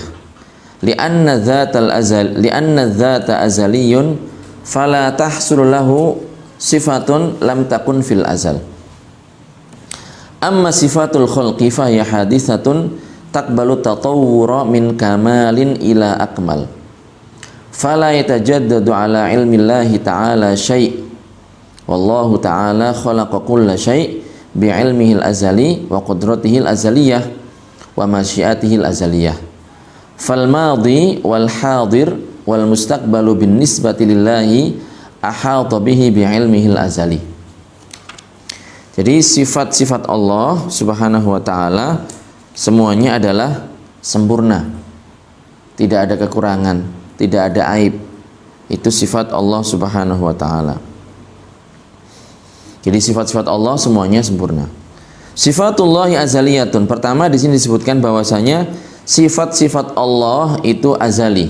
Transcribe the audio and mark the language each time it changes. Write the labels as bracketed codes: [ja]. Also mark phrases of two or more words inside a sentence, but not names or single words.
[ar] لأن ذاته أزلي فلا تحصل له صفة لم تكن في الأزل. أما صفات الخلق فهي حادثة تقبل التطور من كمال إلى أكمل. فلا يتجدد على علم الله تعالى شيء'. والله تعالى خلق كل شيء بعلمه الأزلي وقدرته الأزلية ومشيئته الأزلية. فالماضي والحاضر والمستقبل بالنسبة لله أحاط به بعلمه الأزلي. [id] Jadi sifat-sifat Allah [ar] سبحانه وتعالى [id] semuanya adalah sempurna. Tidak ada kekurangan, tidak ada aib. Itu sifat Allah [ar] سبحانه وتعالى. [id] Jadi sifat-sifat Allah semuanya sempurna. [ar] صفات الله أزلية. [id] Pertama di sini disebutkan bahwasanya sifat-sifat Allah itu azali.